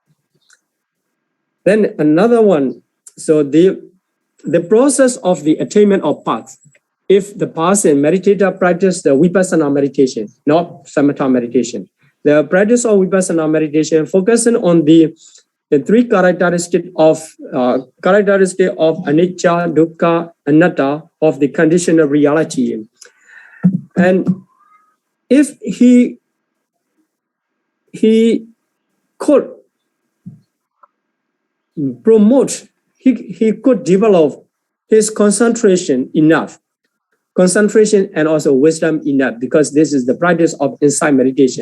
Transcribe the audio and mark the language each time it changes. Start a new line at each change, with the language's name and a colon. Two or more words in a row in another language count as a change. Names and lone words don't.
English: Then another one. So the process of the attainment of path. If the person meditator practice the vipassana meditation, not samatha meditation, the practice of vipassana meditation focusing on the three characteristics of
Pali: anicca, dukkha, anatta,
English: of the conditional reality. And if he could promote, he could develop his concentration and also wisdom enough, because this is the practice of insight meditation.